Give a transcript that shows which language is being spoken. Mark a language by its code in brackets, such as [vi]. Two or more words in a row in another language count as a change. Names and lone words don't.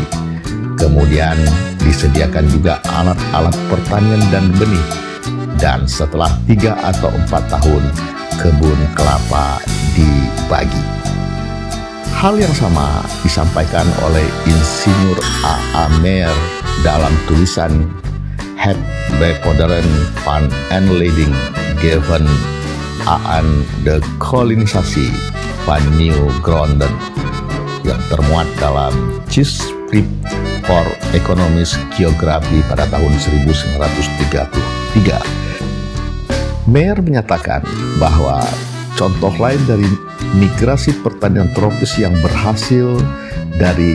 [id] Kemudian disediakan juga alat-alat pertanian dan benih, dan setelah 3 atau 4 tahun kebun kelapa dibagi. Hal yang sama disampaikan oleh Insinyur A.A. Meyer dalam tulisan Het Bevorderen van Aanleiding Geven aan de Kolonisasi van Nieuw Gronden yang termuat dalam Tijdschrift voor Economisch Geografi pada tahun 1933. Meyer menyatakan bahwa contoh lain dari migrasi pertanian tropis yang berhasil dari